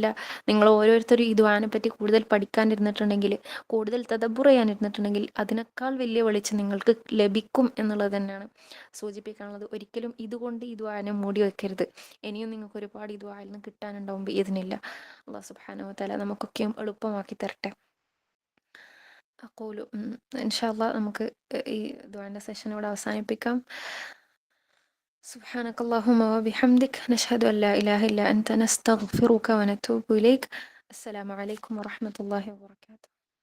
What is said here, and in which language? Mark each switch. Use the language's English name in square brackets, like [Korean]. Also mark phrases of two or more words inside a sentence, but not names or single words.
[Malayalam] നിങ്ങൾ ഓരോരുത്തരും ഈ ദുആനെ പറ്റി കൂടുതൽ പഠിക്കാനിരുന്നിട്ടുണ്ടെങ്കിൽ, കൂടുതൽ തദബ്ബുർ ചെയ്യാനിരുന്നിട്ടുണ്ടെങ്കിൽ അതിനേക്കാൾ വലിയ വെളിച്ചം നിങ്ങൾക്ക് ലഭിക്കും എന്നുള്ളത് തന്നെയാണ് സൂചിപ്പിക്കാനുള്ളത്. ഒരിക്കലും ഇതുകൊണ്ട് ഈ ദുആനെ മൂടി വെക്കരുത്. ഇനിയും നിങ്ങൾക്ക് ഒരുപാട് ഈ ദുആയിൽ നിന്ന് കിട്ടാനുണ്ടാവും ഇതിനില്ല. [Arabic] الله سبحانه وتعالى [Malayalam] നമുക്കൊക്കെയും എളുപ്പമാക്കി തരട്ടെ. [Arabic] أقول إن شاء الله [Malayalam] നമുക്ക് ഈ ദുആന്റെ സെഷൻ ഇവിടെ അവസാനിപ്പിക്കാം. [Arabic] سبحانك اللهم وبحمدك نشهد أن لا إله إلا أنت نستغفرك ونتوب إليك. السلام عليكم ورحمة الله وبركاته.